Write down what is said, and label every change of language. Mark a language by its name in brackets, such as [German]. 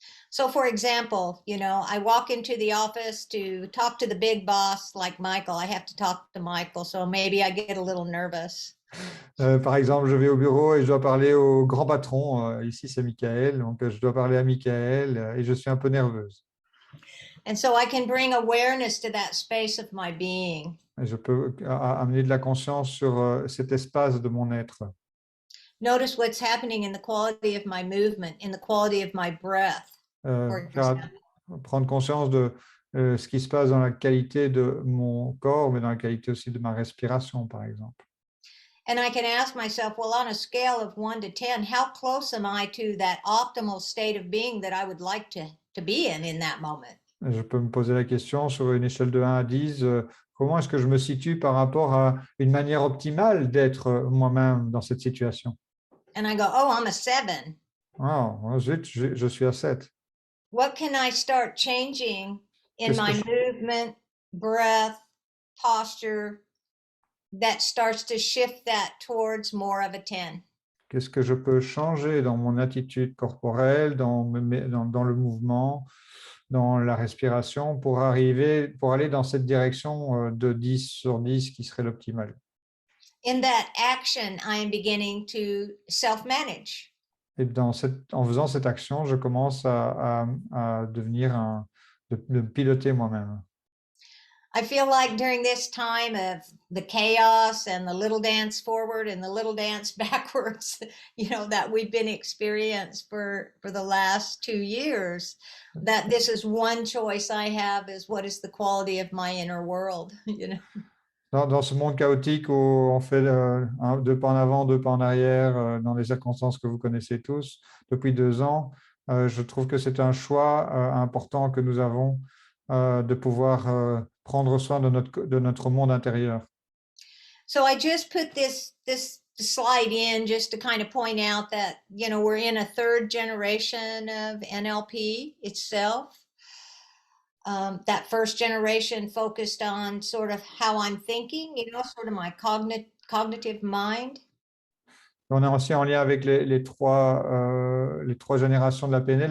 [English] So for example, I walk into the office to talk to the big boss like Michael. I have to talk to Michael, so maybe I get a little nervous. [French] Par exemple, je vais au bureau et je dois parler au grand patron. Ici, c'est Michael, donc je dois parler à Michael et je suis un peu nerveuse. [English] And so I can bring awareness to that space of my being. [French] Et je peux amener de la conscience sur cet espace de mon être. [English] Notice what's happening in the quality of my movement, in the quality of my breath. [French] Prendre conscience de ce qui se passe dans la qualité de mon corps, mais dans la qualité aussi de ma respiration, par exemple. [English] And I can ask myself, well, on a scale of 1 to 10, how close am I to that optimal state of being that I would like to be in that moment? [French] Je peux me poser la question sur une échelle de 1 à 10, comment est-ce que je me situe par rapport à une manière optimale d'être moi-même dans cette situation? [English] And I go, oh, I'm a 7. [French] Oh, zut, je suis à 7. [English] What can I start changing in my movement, breath, posture that starts to shift that towards more of a 10? [French] Qu'est-ce que je peux changer dans mon attitude corporelle, dans le mouvement, dans la respiration pour aller dans cette direction de 10 sur 10 qui serait l'optimal? [English] In that action, I am beginning to self-manage. [French] Et en faisant cette action, je commence à devenir de piloter moi-même. [English] I feel like during this time of the chaos and the little dance forward and the little dance backwards, that we've been experienced for the last 2 years, that this is one choice I have is what is the quality of my inner world, [French] Dans ce monde chaotique où on fait 2 pas en avant, 2 pas en arrière, dans les circonstances que vous connaissez tous depuis 2 ans, je trouve que c'est un choix important que nous avons de pouvoir prendre soin de notre monde intérieur. [English] So I just put this slide in just to kind of point out that, we're in a 3rd generation of NLP itself. That 1st generation focused on sort of how I'm thinking, sort of my cognitive mind. [French] On est aussi en lien avec les 3 générations de la PNL.